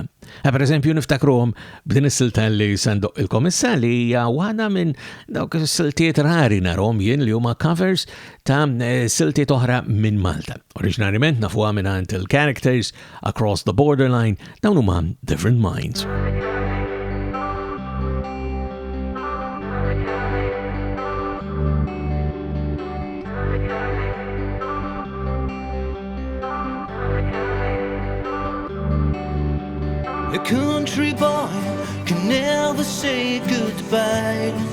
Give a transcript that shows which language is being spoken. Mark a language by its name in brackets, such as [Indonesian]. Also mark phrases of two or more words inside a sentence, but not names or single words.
[Maltese] Per eżempju niftakruhom b'din is-silta li sandoq il-kom issa li hija waħda minn dawk is-siltiet rari narhom jien li huma covers ta' siltiet oħra minn Malta. Oriġinarjament nafuha minn Untitled Characters, Across the Borderline, dawn huma Different Minds. [English] A country boy can never say goodbye.